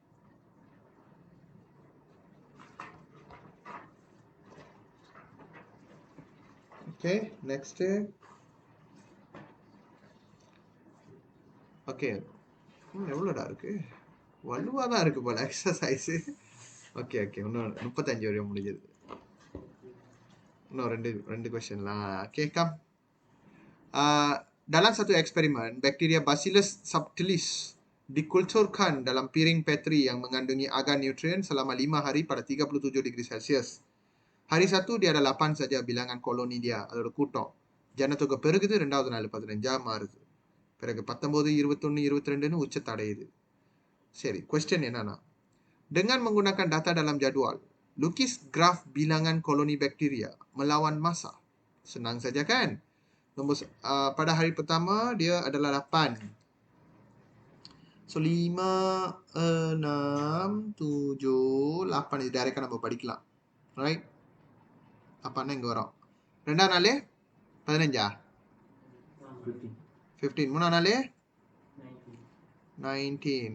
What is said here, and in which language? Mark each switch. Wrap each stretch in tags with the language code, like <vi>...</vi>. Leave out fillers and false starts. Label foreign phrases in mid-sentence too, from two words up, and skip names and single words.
<en>okay next okay</en> <ta>எவ்வளோடா இருக்கு வலுவாக தான் இருக்கு போல எக்ஸசைஸு. ஓகே ஓகே இன்னும் 35 வரையும் முடிஞ்சது. இன்னும் ரெண்டு கொஸ்டின்லாம்.</ta> <en>okay come.</en> <ms>Dalam satu eksperimen, bakteria Bacillus subtilis dikulturkan dalam piring Petri yang mengandungi agar nutrien selama 5 hari pada 37</ms> <en>degree Celsius.</en> <ms>Hari 1 dia ada 8 saja bilangan koloni dia,</ms> <ta>அதோட கூட்டம். ஜனத்தொகை பெருகுது, ரெண்டாவது நாள் 15 மாறுது. பிறகு 19, 21, 22ன்னு உச்சத்தை அடையுது. சரி, கொஸ்டின் என்னன்னா,</ta> <ms>dengan menggunakan data dalam jadwal, lukis graf bilangan koloni bakteria melawan masa. Senang saja kan? Pada hari pertama dia adalah 8.</ms> <ta>So 5, 6, 7, 8 இது டைரக்டா நம்ம படிக்கலாம். ரைட்? அப்பன்னா இங்க வரும். ரெண்டாவது நாள் 15. 15. மூணாவது நாள் 19.</ta>